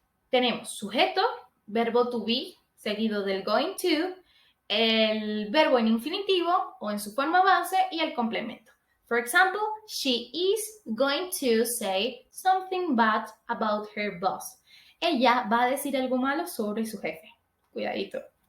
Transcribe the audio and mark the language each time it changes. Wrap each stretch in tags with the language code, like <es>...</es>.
<es>Tenemos sujeto, verbo to be, seguido del going to, el verbo en infinitivo o en su forma base y el complemento.</es> <en>For example, she is going to say something bad about her boss.</en> <es>Ella va a decir algo malo sobre su jefe. Cuidadito.</es>